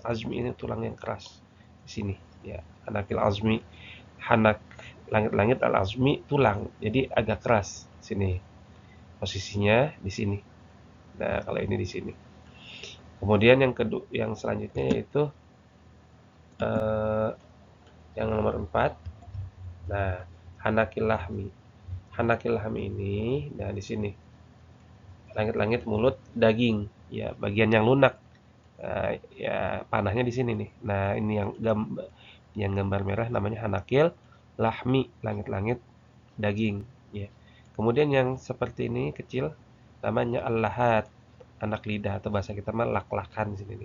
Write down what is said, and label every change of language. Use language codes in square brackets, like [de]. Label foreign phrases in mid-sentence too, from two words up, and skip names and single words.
[id] Azmi ini tulang yang keras di sini ya. [ar] Hanakil azmi, [id] hanak langit-langit, [ar] al azmi [id] tulang, jadi agak keras sini posisinya di sini. Nah, kalau ini di sini. Kemudian yang selanjutnya yaitu yang nomor 4. Nah, [ar] hanakil lahmi. Hanakil lahmi [id] ini, nah di sini langit-langit mulut daging ya, bagian yang lunak. Nah, ya panahnya di sini nih. Nah, ini yang gambar merah namanya [ar] hanakil lahmi, [id] langit-langit daging ya. Kemudian yang seperti ini kecil namanya al-lahat, anak lidah atau bahasa kita mah lak-lakan di sini nih.